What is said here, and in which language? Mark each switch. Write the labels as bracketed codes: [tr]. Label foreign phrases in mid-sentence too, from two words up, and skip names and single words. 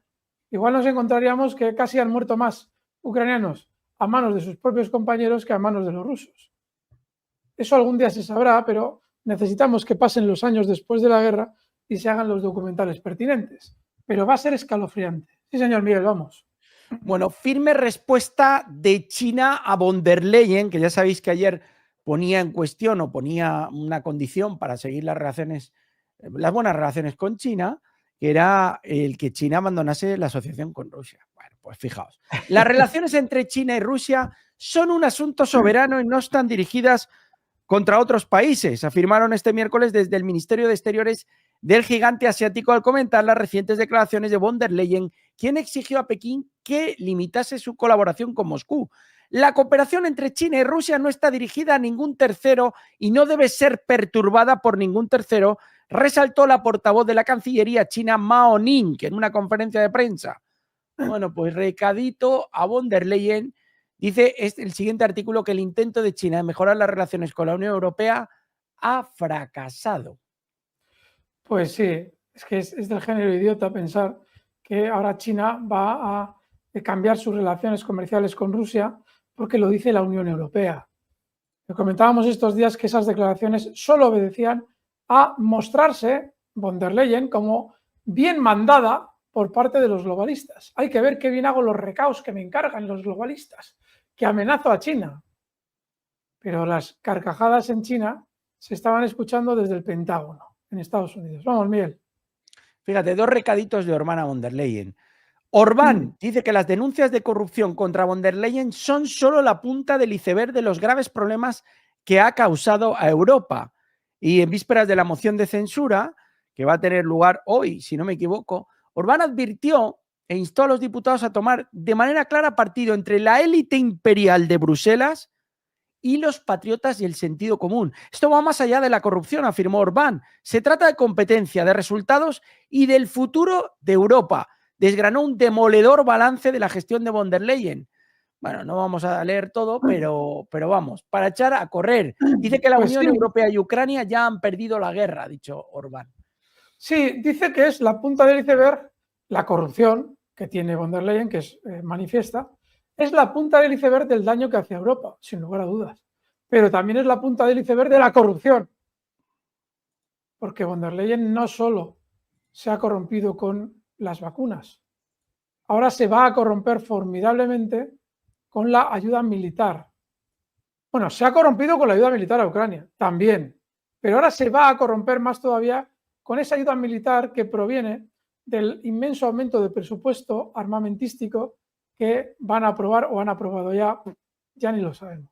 [es] Igual nos encontraríamos que casi han muerto más ucranianos a manos de sus propios compañeros que a manos de los rusos. Eso algún día se sabrá, pero necesitamos que pasen los años después de la guerra y se hagan los documentales pertinentes. Pero va a ser escalofriante. Sí, señor Miguel, vamos. Bueno, firme respuesta de China a von der Leyen, que ya sabéis que ayer ponía en cuestión o ponía una condición para seguir las relaciones, las buenas relaciones con China, que era el que China abandonase la asociación con Rusia. Bueno, pues fijaos, las relaciones entre China y Rusia son un asunto soberano y no están dirigidas contra otros países, afirmaron este miércoles desde el Ministerio de Exteriores del gigante asiático al comentar las recientes declaraciones de von der Leyen, quien exigió a Pekín que limitase su colaboración con Moscú. La cooperación entre China y Rusia no está dirigida a ningún tercero y no debe ser perturbada por ningún tercero, resaltó la portavoz de la Cancillería china Mao Ning en una conferencia de prensa. Bueno, pues recadito a von der Leyen. Dice el siguiente artículo que el intento de China de mejorar las relaciones con la Unión Europea ha fracasado. Pues sí, es que es del género idiota pensar que ahora China va a cambiar sus relaciones comerciales con Rusia porque lo dice la Unión Europea. Comentábamos estos días que esas declaraciones solo obedecían a mostrarse von der Leyen como bien mandada por parte de los globalistas. Hay que ver qué bien hago los recaos que me encargan los globalistas, que amenazo a China. Pero las carcajadas en China se estaban escuchando desde el Pentágono, en Estados Unidos. Vamos, Miguel. Fíjate, dos recaditos de Orbán a von der Leyen. Orbán dice que las denuncias de corrupción contra von der Leyen son solo la punta del iceberg de los graves problemas que ha causado a Europa. Y en vísperas de la moción de censura, que va a tener lugar hoy, si no me equivoco, Orbán advirtió e instó a los diputados a tomar de manera clara partido entre la élite imperial de Bruselas y los patriotas y el sentido común. Esto va más allá de la corrupción, afirmó Orbán. Se trata de competencia, de resultados y del futuro de Europa. Desgranó un demoledor balance de la gestión de von der Leyen. Bueno, no vamos a leer todo, pero vamos, para echar a correr. Dice que la Unión Europea y Ucrania ya han perdido la guerra, ha dicho Orbán. Sí, dice que es la punta del iceberg, la corrupción que tiene von der Leyen, que es manifiesta, es la punta del iceberg del daño que hace a Europa, sin lugar a dudas. Pero también es la punta del iceberg de la corrupción. Porque von der Leyen no solo se ha corrompido con las vacunas, ahora se va a corromper formidablemente con la ayuda militar. Bueno, se ha corrompido con la ayuda militar a Ucrania, también. Pero ahora se va a corromper más todavía con esa ayuda militar que proviene del inmenso aumento de presupuesto armamentístico que van a aprobar o han aprobado ya ni lo sabemos.